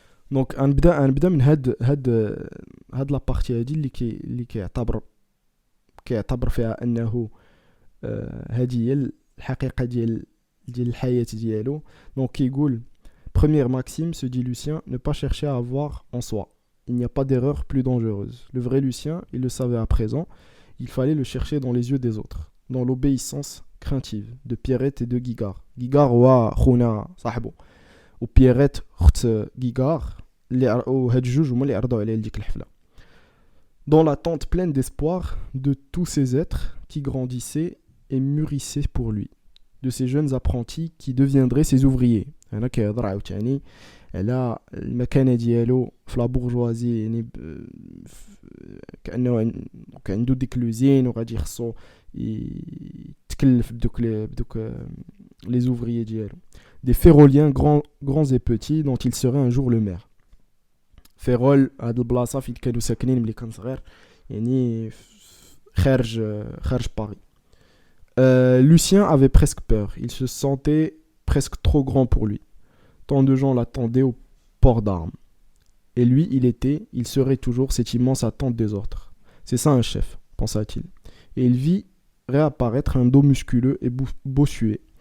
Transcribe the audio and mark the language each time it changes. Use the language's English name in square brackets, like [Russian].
[Arabic] دونك نبدا من هاد لا بارتي هادي اللي كيعتبر فيها انه هذه هي الحقيقه ديال الحياه ديالو. دونك كيقول [French] première maxime, se dit Lucien, ne pas chercher à avoir en soi. Il n'y a pas d'erreur plus dangereuse. Le vrai Lucien, il le savait à présent, il fallait le chercher dans les yeux des autres, dans l'obéissance craintive de Pierrette et de Guigard. [Arabic] Guigard wa خونا صاحبو، و Pierrette اخت Guigard اللي هاد جوج هما اللي عرضوا عليه لديك الحفله. [French] Dans l'attente pleine d'espoir de tous ces êtres qui grandissaient et mûrissaient pour lui, de ces jeunes apprentis qui deviendraient ses ouvriers. [Arabic] هنا كيهضر عاوتاني على المكانه ديالو في لا بورجوازي، يعني كانه عنده ديك لوزين وغادي خصو يتكلف بدوك لي زوفريي ديالو. [French] Des féroliens grands et petits dont il serait un jour le maire. [Arabic] فيرول هاد البلاصه فين كانوا ساكنين ملي كان صغير، يعني خارج باريس. [French] Lucien avait presque peur, il se sentait presque trop grand pour lui. Tant de gens l'attendaient au port d'armes. Et lui, il serait toujours cette immense attente des autres. C'est ça un chef, pensa-t-il. Et il vit réapparaître un dos musculeux et bossuet.